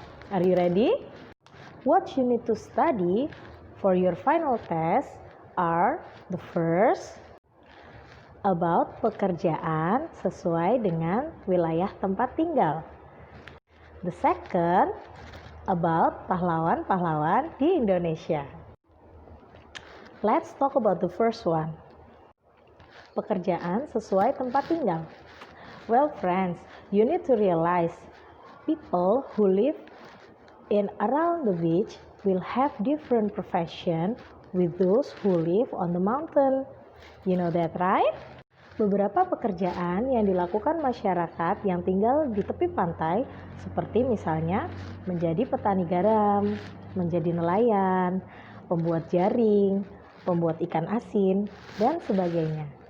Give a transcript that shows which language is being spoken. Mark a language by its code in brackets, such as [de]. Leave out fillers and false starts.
[en] Are you ready? What you need to study for your final test are the first, about [id] pekerjaan sesuai dengan wilayah tempat tinggal. [en] The second, about [id] pahlawan-pahlawan di [en] Indonesia. Let's talk about the first one. [id] Pekerjaan sesuai tempat tinggal. [en] Well friends, you need to realize people who live in around the beach will have different profession with those who live on the mountain. You know that, right? [id] Beberapa pekerjaan yang dilakukan masyarakat yang tinggal di tepi pantai seperti misalnya menjadi petani garam, menjadi nelayan, pembuat jaring, pembuat ikan asin, dan sebagainya.